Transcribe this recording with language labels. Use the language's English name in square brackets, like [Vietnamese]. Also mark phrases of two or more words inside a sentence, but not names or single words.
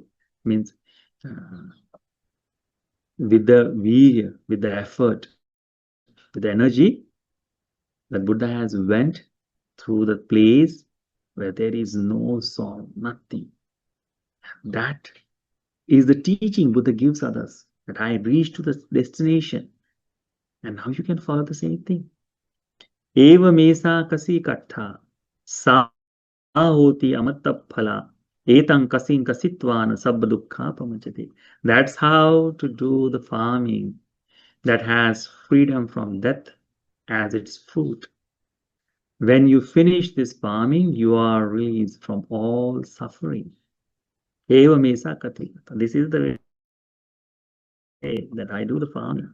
[English] Means uh, with the virya, with the effort, with the energy that Buddha has went through the place where there is no sorrow, nothing. That is the teaching Buddha gives others, that I reach to the destination. And now you can follow the same thing. [Pali] Eva mesa kasi kattha sa hoti amatta phala etang kasin kasitvan sabba dukkha pamachati. [English] That's how to do the farming that has freedom from death as its fruit. When you finish this farming, you are released from all suffering. [Pali] Eva mesa kati. [English] This is the way that I do the farming.